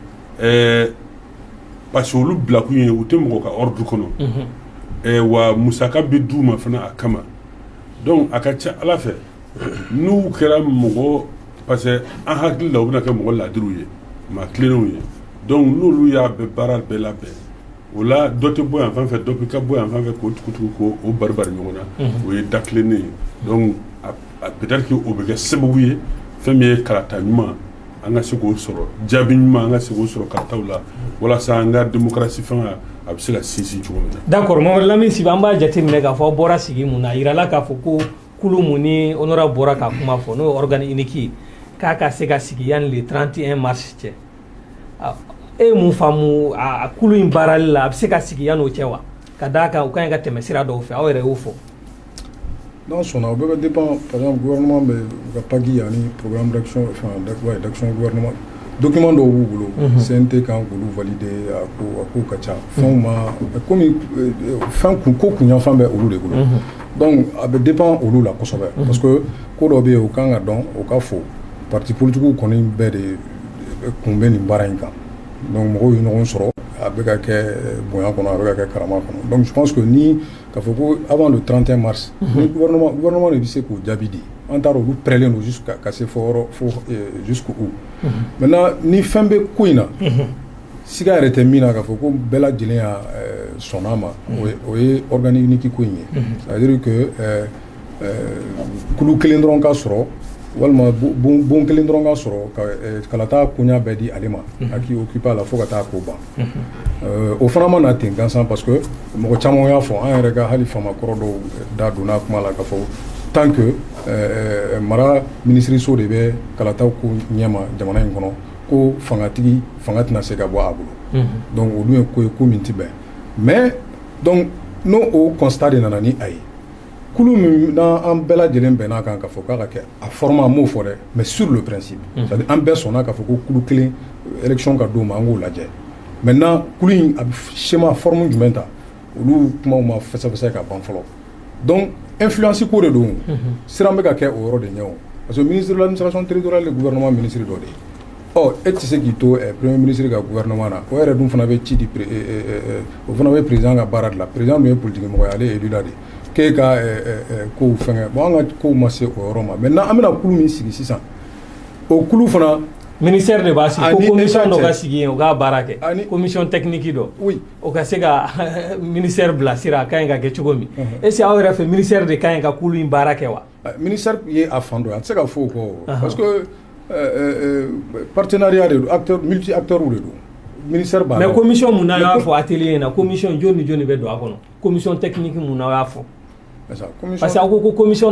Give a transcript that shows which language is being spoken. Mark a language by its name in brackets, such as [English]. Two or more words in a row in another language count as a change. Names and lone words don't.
[French] parce que [Bambara] olu bilakun ye u tɛ mɔgɔ ka ordre kɔnɔ wa musaka bɛ d'u ma fana a kama donc a ka ca ala fɛ n'u kɛra mɔgɔ [French] parce que [Bambara] an hakili la u bɛna kɛ mɔgɔ ladiriw ye maa tilennenw ye donc n'olu y'a bɛɛ baara bɛɛ labɛn o la dɔ tɛ bɔ yan fan fɛ dɔ bɛ ka bɔ yan fan fɛ k'o tugu k'o bari ɲɔgɔn na o ye da tilennen ye [French] donc peut-être que [Bambara] o bɛ kɛ sababu ye fɛn min ye kalata ɲuman an ka se k'o sɔrɔ jaabi ɲuman an ka se k'o sɔrɔ kalataw la walasa an ka démocratie fanga a bɛ se ka sinsin cogo min na. [French] d'accord [Bambara] Mamadu Lamini Sibi an b'a jateminɛ k'a fɔ bɔra sigi mun na a yirala k'a fɔ ko kulu mun ni honorable bɔra ka kuma fɔ n'o ye [French] organe unique [Bambara] ye k'a ka se ka sigi yanni [French] le 31 mars [Bambara] cɛ e mun faamu a kulu in baarali la a bɛ se ka sigi yanni o cɛ wa ka d'a kan u ka ɲi ka tɛmɛ sira dɔw fɛ aw yɛrɛ y'o fɔ. Non, son a bɛ dépend [French] par exemple [Bambara] gouvernement bɛ u ka paki ani [French] programme d'action d'action gouvernement [Bambara] document dɔw b'u bolo CNT kan k'olu valider a ko ka ca fɛnw ma komi fɛn ko kunyanfan bɛ olu de bolo donc a bɛ dépend olu la kosɛbɛ [French] parce que [Bambara] ko dɔ bɛ yen o kan ka dɔn o ka fɔ [French] parti politiques [Bambara] kɔni bɛɛ de kun bɛ nin baara in kan donc mɔgɔw ye ɲɔgɔn sɔrɔ a bɛ ka kɛ bonya kɔnɔ a bɛ ka kɛ karama kɔnɔ [French] donc je pense que [Bambara] ni k'a fɔ ko [French] avant le 31 mars [Bambara] ni gouvernement de bɛ se k'o jaabi di an t'a dɔn olu prêlen don jusqu'à ka se fɔ [French] jusqu'où maintenant [Bambara] ni fɛn bɛ ko in na siga yɛrɛ tɛ min na k'a fɔ ko bɛɛ lajɛlen y'a sɔnn'a ma o ye [French] organe unique [Bambara] ko in ye [French] c'est à dire que [Bambara] kulu kelen dɔrɔn ka sɔrɔ walima bon kelen dɔrɔn ka sɔrɔ kalata koɲa bɛɛ di ale ma a k'i occupé a la fo ka taa ko ban o fana ma na ten gansan [French] parce que [Bambara] mɔgɔ caman y'a fɔ an yɛrɛ ka hali famakɔrɔ dɔw da donna kuma la k'a fɔ [French] tant que [Bambara] mara minisiriso de bɛ kalataw ko ɲɛma jamana in kɔnɔ ko fanga tɛna se ka bɔ a bolo donc olu ye ko ye ko min tɛ bɛn [French] mais donc [Bambara] n'o o constat de nana ni a ye kulu min n'an bɛɛ lajɛlen bɛn'a kan k'a fɔ k'a ka kɛ a format m'o fɔ dɛ [French] mais sur le principe c'est-à-dire [Bambara] an bɛɛ sɔnna k'a fɔ ko kulu kelen élection ka d'o ma an k'o lajɛ maintenant kulu in a bɛ [French] schéma forme [Bambara] jumɛn ta olu kumaw ma fɛsɛfɛsɛ ka ban fɔlɔ [French] donc influence [Bambara] ko de don siran bɛ ka kɛ o yɔrɔ de ɲɛ o [French] parce que ministre de l'administration territoriale [Bambara] de gouvernement ministre dɔ de ye e tɛ se k'i to [French] premier ministre [Bambara] ka gouvernement na o yɛrɛ dun fana bɛ ci di o fana bɛ président ka baara de la président dun ye politique mɔgɔ ye ale ye élu la de k'e ka kow fɛngɛ bon an ka kow ma se o yɔrɔ ma maintenant an bɛna kulu min sigi sisan o kulu fana ministère de b'a sigi ko commission dɔ ka sigi yen o k'a baara kɛ [French] commission technique [Bambara] dɔ o ka se ka ministère bilasira a ka ɲi ka kɛ cogo min [French] est-ce que [Bambara] aw yɛrɛ fɛ ministère de ka ɲi ka kulu in baara kɛ wa ministère ye a fan dɔ ye a tɛ se ka fɔ o kɔ [French] parce que partenariat [Bambara] de don [French] multi acteurs [Bambara] de don ministère b'a la [French] mais commission [Bambara] mun na y'a fɔ atelier in na commission joni ni joni bɛ don a kɔnɔ [French] commission technique [Bambara] mun na y'a fɔ [French] parce que [Bambara] aw ko ko commission